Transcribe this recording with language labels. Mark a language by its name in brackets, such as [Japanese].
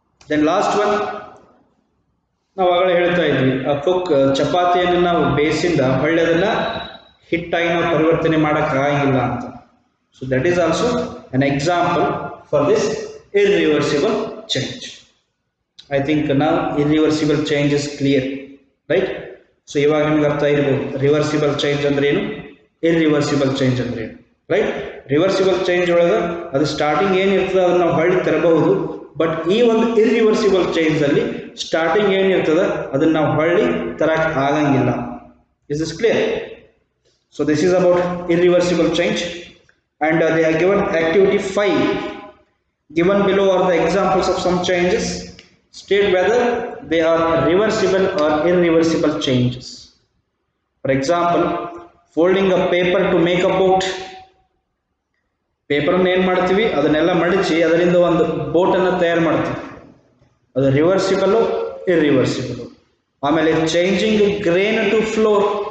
[English] then last one, [Kannada] ನಾವು ಆಗಲೇ ಹೇಳ್ತಾ ಇದ್ವಿ, ಚಪಾತಿಯನ್ನು ನಾವು ಬೇಯಿಸಿಂದ ಹೊಳ್ಳೆದನ್ನ ಹಿಟ್ಟಾಗಿ ನಾವು ಪರಿವರ್ತನೆ ಮಾಡೋಕ್ಕಾಗಿಲ್ಲ ಅಂತ. [English] So that is also an example for this irreversible change. I think now irreversible change is clear, right? [Kannada] So ಇವಾಗ ನಿಮ್ಗೆ ಅರ್ಥ ಇರಬಹುದು ರಿವರ್ಸಿಬಲ್ ಚೇಂಜ್ ಅಂದ್ರೆ ಏನು, ಇರ್ರಿವರ್ಸಿಬಲ್ ಚೇಂಜ್ ಅಂದ್ರೆ ಏನು, ರೈಟ್? ರಿವರ್ಸಿಬಲ್ ಚೇಂಜ್ ಒಳಗೆ ಅದು ಸ್ಟಾರ್ಟಿಂಗ್ ಏನಿರ್ತದೆ ಅದನ್ನ ನಾವು ಹೊಳ್ಳಿ ತರಬಹುದು. ಬಟ್ ಈ ಒಂದು ಇರ್ರಿವರ್ಸಿಬಲ್ ಚೇಂಜ್ ಅಲ್ಲಿ ಸ್ಟಾರ್ಟಿಂಗ್ ಏನಿರ್ತದೆ ಅದನ್ನ ನಾವು ಹೊಳ್ಳಿ ತರಕ್ ಆಗಂಗಿಲ್ಲ. [English] Is this clear? So this is about irreversible change, and they are given activity 5. Given below are the examples of some changes. State whether they are reversible or irreversible changes. For example, folding a paper to make a boat. [Kannada] Paper ಅನ್ನು ಏನು ಮಾಡ್ತೀವಿ, ಅದನ್ನೆಲ್ಲ ಮಡಿಚಿ ಅದರಿಂದ ಒಂದು ಬೋಟನ್ನು ತಯಾರು ಮಾಡ್ತೀವಿ. ಅದು reversible, irreversible. ಆಮೇಲೆ [English] Changing grain to flour.